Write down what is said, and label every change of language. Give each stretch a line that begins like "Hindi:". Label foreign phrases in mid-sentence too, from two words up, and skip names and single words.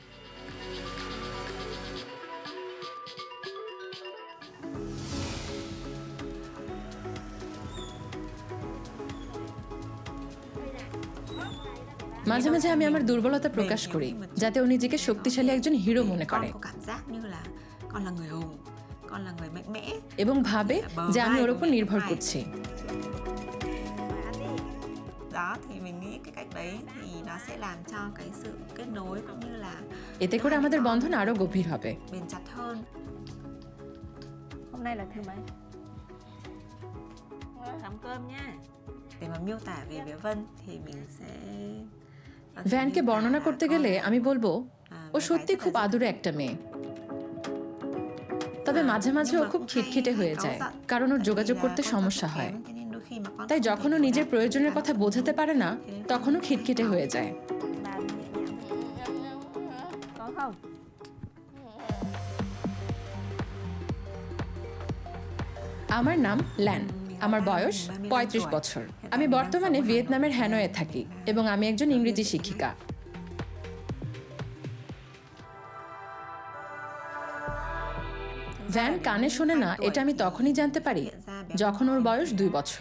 Bangla: মাঝে মাঝে আমি আমার দুর্বলতা প্রকাশ করি যাতে ও নিজেকে শক্তিশালী একজন হিরো মনে করে এবং ভাবে যে আমি ওর উপর নির্ভর করছি। এতে করে আমাদের বন্ধন আরো গভীর হবে।
Vietnamese: Hôm nay là thứ mấy? Làm cơm nha. Để mà miêu tả về bé Vân thì mình sẽ
Bangla: ভ্যানকে বর্ণনা করতে গেলে আমি বলবো ও সত্যি খুব আদুরে একটা মেয়ে, তবে মাঝে মাঝে ও খুব খিটখিটে হয়ে যায় কারণ ওর যোগাযোগ করতে সমস্যা হয়। তাই যখন ও নিজের প্রয়োজনের কথা বোঝাতে পারে না তখনও খিটখিটে হয়ে যায়।
Vietnamese: có không?
Bangla: আমার নাম ল্যান, আমার বয়স ৩৫ বছর। আমি বর্তমানে ভিয়েতনামের হ্যানয়ে থাকি এবং আমি একজন ইংরেজি শিক্ষিকা। ভ্যান কানে শোনে না এটা আমি তখনই জানতে পারি যখন ওর বয়স 2 বছর।